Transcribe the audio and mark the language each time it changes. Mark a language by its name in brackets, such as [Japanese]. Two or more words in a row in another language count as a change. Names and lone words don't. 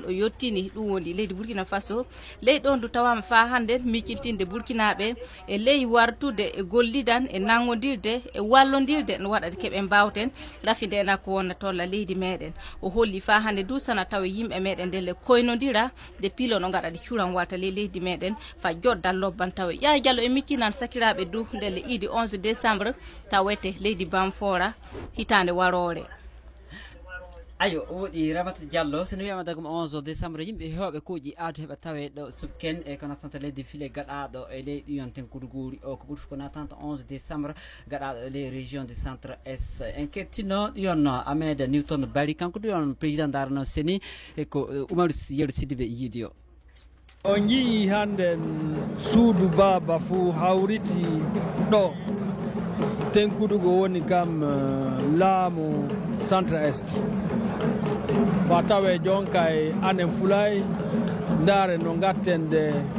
[Fula] o yettini ɗum woni leydi Burkina Faso ley ɗon du tawama fa hande miccintinde burkinaɓe e ley wartude e gollidan e nangodirde e wallodirde no waɗata keɓe mbawten rafidena ko wonna tolla leydi meɗen o holli fa hande du sana tawa yimɓe meɗen ndelle koynodira de pilo no gaɗa de curan wata leydi meɗen fa joddal lobban tawa Yaya Diallo e mikkinan sakiraɓe du ndelle iidi 11 décembre tawete leydi Bamfora hitande warore ayo woɗi Ramata Diallo sono wiyama dagam 11 décembre yimɓe hewɓe kuuƴi aadu heɓa tawe ɗo subken e ko natanta leydi file gaɗaɗo e leydi yon tenkudu guuri o ko ɓuuri ko natanta 11 décembre gaɗaɗo e ley région du centre est en kettino yon Ahmed Newton Bari kanko ɗum yon président darno seni e ko Oumar Yeru Sidibé yiidi o on jii hande suudu baba fuu hawriti ɗo tenkudugo woni kam laamu centre est fa tawe jonka e anen fulay ndaare no gatten de